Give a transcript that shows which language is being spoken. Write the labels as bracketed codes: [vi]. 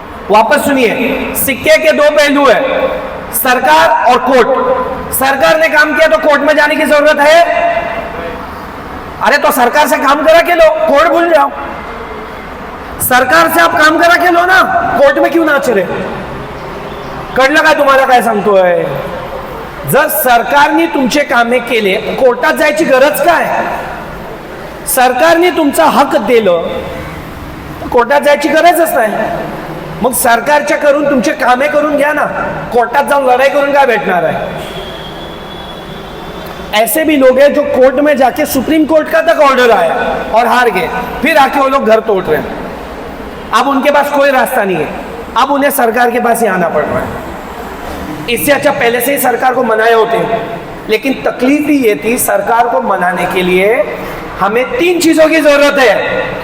[hi] वापस सुनिए, सिक्के के 2 पहलू है, सरकार और कोर्ट। सरकार ने काम किया तो कोर्ट में जाने की जरूरत है? अरे तो सरकार से काम करा के लो, कोर्ट भूल जाओ। सरकार से आप काम करा के लो ना, कोर्ट में क्यों नाच रहे? [mr] कळलं काय तुम्हाला काय सांगतोय? जर सरकारने तुमचे कामे केले, कोर्टात जायची गरज काय? सरकारने तुमचा हक दिलं, कोर्टात जायची गरजच नाही। मग सरकारच्या करून तुमचे कामे करून घ्या ना, कोर्टात जाऊन लढाई करून काय भेटणार है? [hi] ऐसे भी लोग हैं जो कोर्ट में जाके सुप्रीम कोर्ट का तक ऑर्डर आया और हार गए, फिर आके वो लोग घर तोड़ रहे हैं। अब उनके पास कोई रास्ता नहीं है, अब उन्हें सरकार के पास ही आना पड़ रहा है। इससे अच्छा पहले से ही सरकार को मनाए होते हैं। लेकिन तकलीफ ही ये थी, सरकार को मनाने के लिए हमें 3 चीजों की जरूरत है।